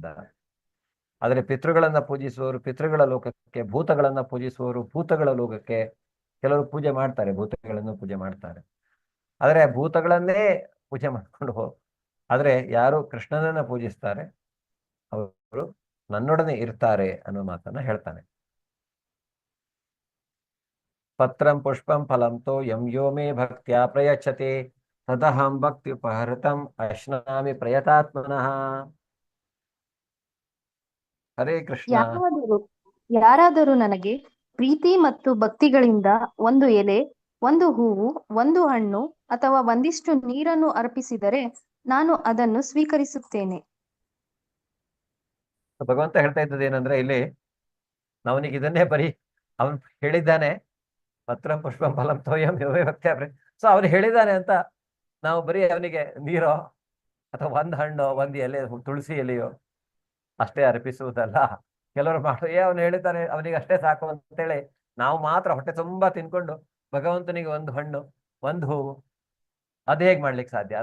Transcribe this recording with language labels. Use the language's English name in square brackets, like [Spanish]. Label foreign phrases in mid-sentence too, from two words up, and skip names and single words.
[Kannada] ಆದರೆ ಪಿತೃಗಳನ್ನ ಪೂಜಿಸುವವರು ಪಿತೃಗಳ ಲೋಕಕ್ಕೆ, ಭೂತಗಳನ್ನ ಪೂಜಿಸುವವರು ಭೂತಗಳ ಲೋಕಕ್ಕೆ ಕೆಲವರು ಪೂಜೆ ಮಾಡ್ತಾರೆ, ಭೂತಗಳನ್ನು ಪೂಜೆ ಮಾಡ್ತಾರೆ. ಆದರೆ ಭೂತಗಳನ್ನೇ ಪೂಜೆ ಮಾಡ್ಕೊಂಡು ಆದ್ರೆ ಯಾರು ಕೃಷ್ಣನನ್ನ ಪೂಜಿಸ್ತಾರೆ ಅವರು ನನ್ನೊಡನೆ ಇರ್ತಾರೆ ಅನ್ನೋ ಮಾತನ್ನ ಹೇಳ್ತಾನೆ. [Sanskrit] ಪತ್ರಂ ಪುಷ್ಪಂ ಫಲಂ ತೋ ಯಂ ಯೋ ಮೇ ಭಕ್ತ್ಯಾ ಪ್ರಯಚ್ಛತೆ ತದಹಂ ಭಕ್ತಿ ಉಪಹೃತಂ ಅಶ್ನಾಮಿ ಪ್ರಯತಾತ್ಮನಃ. ಹರೇ ಕೃಷ್ಣ. [Kannada] ಯಾರಾದರೂ ನನಗೆ ಪ್ರೀತಿ ಮತ್ತು ಭಕ್ತಿಗಳಿಂದ ಒಂದು ಎಲೆ, ಒಂದು ಹೂವು, ಒಂದು ಹಣ್ಣು ಅಥವಾ ಒಂದಿಷ್ಟು ನೀರನ್ನು ಅರ್ಪಿಸಿದರೆ ನಾನು ಅದನ್ನು ಸ್ವೀಕರಿಸುತ್ತೇನೆ. ಭಗವಂತ ಹೇಳ್ತಾ ಇದ್ದದ್ದು ಏನಂದ್ರೆ, ಇಲ್ಲಿ ನಾವನಿಗೆ ಇದನ್ನೇ ಬರೀ ಅವನು ಹೇಳಿದ್ದಾನೆ, [Sanskrit] ಪತ್ರಂ ಪುಷ್ಪಂ ಫಲಂ ತೋಯಂ ಯೋವೇ ಭಕ್ತ್ಯಾ. [Kannada] ಸೊ ಅವನು ಹೇಳಿದ್ದಾನೆ ಅಂತ ನಾವು ಬರೀ ಅವನಿಗೆ ನೀರೋ ಅಥವಾ ಒಂದು ಹಣ್ಣು, ಒಂದು ಎಲೆ, ತುಳಸಿ ಎಲೆಯೋ ಅಷ್ಟೇ ಅರ್ಪಿಸುವುದಲ್ಲ. ಕೆಲವರು ಅವನು ಹೇಳಿದ್ದಾನೆ ಅವನಿಗೆ ಅಷ್ಟೇ ಸಾಕು ಅಂತೇಳಿ ನಾವು ಮಾತ್ರ ಹೊಟ್ಟೆ ತುಂಬಾ ತಿನ್ಕೊಂಡು ಭಗವಂತನಿಗೆ ಒಂದು ಹಣ್ಣು, ಒಂದು ಹೂವು, ಅದ್ ಹೇಗ್ ಮಾಡ್ಲಿಕ್ಕೆ ಸಾಧ್ಯ?